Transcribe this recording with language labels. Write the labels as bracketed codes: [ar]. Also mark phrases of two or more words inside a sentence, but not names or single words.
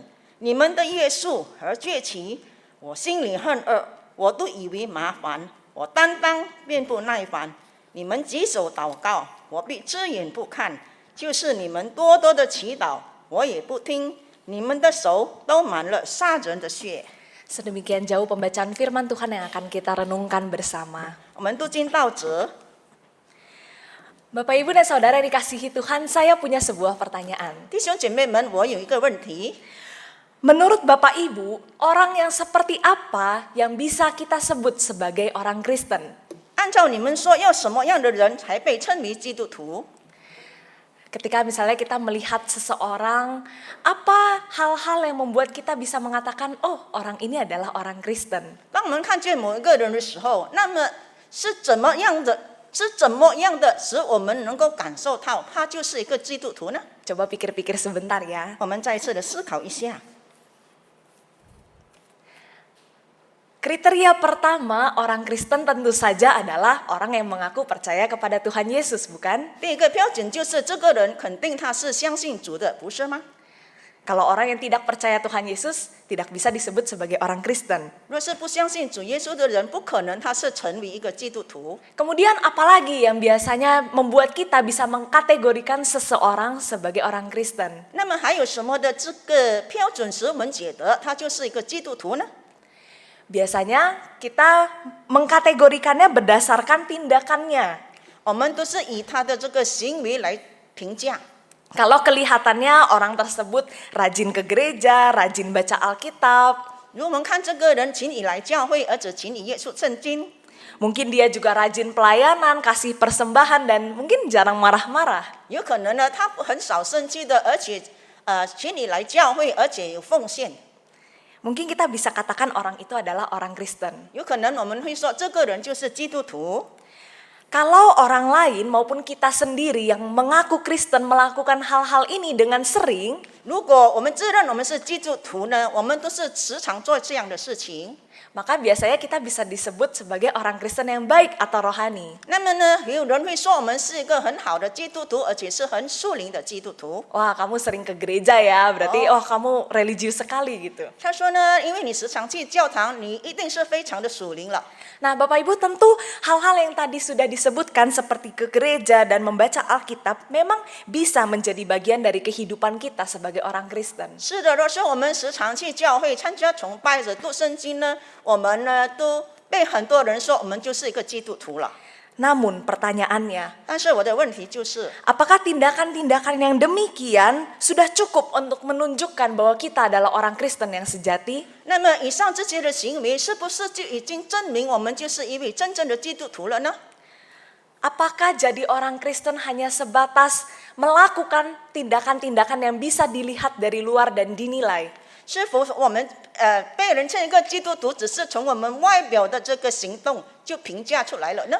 [zh] 你们的耶稣和崛起，我心里恨恶，我都以为麻烦。我担当便不耐烦，你们举手祷告，我必遮眼不看；就是你们多多的祈祷，我也不听。你们的手都满了杀人的血。 [id] Sedemikian jauh pembacaan firman Tuhan yang akan kita renungkan bersama. [zh] 我们读经到这。 [id] Bapak Ibu dan Saudara yang dikasihi Tuhan, saya punya sebuah pertanyaan. [zh] 弟兄姐妹们，我有一个问题： [id] Menurut Bapak Ibu, orang yang seperti apa yang bisa kita sebut sebagai orang Kristen? [zh] 按照你们说，要什么样的人才被称为基督徒？ [id] Ketika misalnya kita melihat seseorang, apa hal-hal yang membuat kita bisa mengatakan, oh orang ini adalah orang Kristen? [zh] 当我们看见某一个人的时候，那么是怎么样的是怎么样的使我们能够感受到他就是一个基督徒呢？ [id] Coba pikir-pikir sebentar ya. [zh] 我们再一次的思考一下。 [id] Kriteria pertama orang Kristen tentu saja adalah orang yang mengaku percaya kepada Tuhan Yesus, bukan? [zh] 第一个标准就是这个人肯定他是相信主的，不是吗？ [id] Kalau orang yang tidak percaya Tuhan Yesus tidak bisa disebut sebagai orang Kristen. [zh] 若是不相信主耶稣的人，不可能他是成为一个基督徒。 [id] Kemudian apalagi yang biasanya membuat kita bisa mengkategorikan seseorang sebagai orang Kristen? [zh] 那么还有什么的这个标准使我们觉得他就是一个基督徒呢？ [id] Biasanya kita mengkategorikannya berdasarkan tindakannya. [zh] 我们都是以他的这个行为来评价。 [id] Kalau kelihatannya orang tersebut rajin ke gereja, rajin baca Alkitab, [zh] 如果我们看这个人勤以来教会，而且勤以阅读圣经， [id] mungkin dia juga rajin pelayanan, kasih persembahan, dan mungkin jarang marah-marah. [zh] 有可能呢他很少生气的，而且勤以来教会，而且有奉献。 [id] Mungkin kita bisa katakan orang itu adalah orang Kristen. [zh] 有可能我们会说这个人就是基督徒。 [id] Kalau orang lain maupun kita sendiri yang mengaku Kristen melakukan hal-hal ini dengan sering, [zh] 如果我们自认我们是基督徒呢，我们都是时常做这样的事情。 [id] maka biasanya kita bisa disebut sebagai orang Kristen yang baik atau rohani. [zh] 那么呢，有人会说我们是一个很好的基督徒，而且是很属灵的基督徒。 [id] Wah, kamu sering ke gereja ya, berarti kamu religius sekali gitu. [zh] 他说呢，因为你时常去教堂，你一定是非常的属灵了。 [id] Nah, Bapak Ibu, tentu hal-hal yang tadi sudah disebutkan seperti ke gereja dan membaca Alkitab memang bisa menjadi bagian dari kehidupan kita sebagai orang Kristen. [zh] 是的，若是我们时常去教会参加崇拜者读圣经呢，我们呢都被很多人说我们就是一个基督徒了。 [id] Namun pertanyaannya, [zh] 但是我的问题就是， [id] apakah tindakan-tindakan yang demikian sudah cukup untuk menunjukkan bahwa kita adalah orang Kristen yang sejati? [zh] 那么以上这些的行为，是不是就已经证明我们就是一位真正的基督徒了呢？ [id] Apakah jadi orang Kristen hanya sebatas melakukan tindakan-tindakan yang bisa dilihat dari luar dan dinilai? [zh] 是否我们被人称一个基督徒，只是从我们外表的这个行动就评价出来了呢？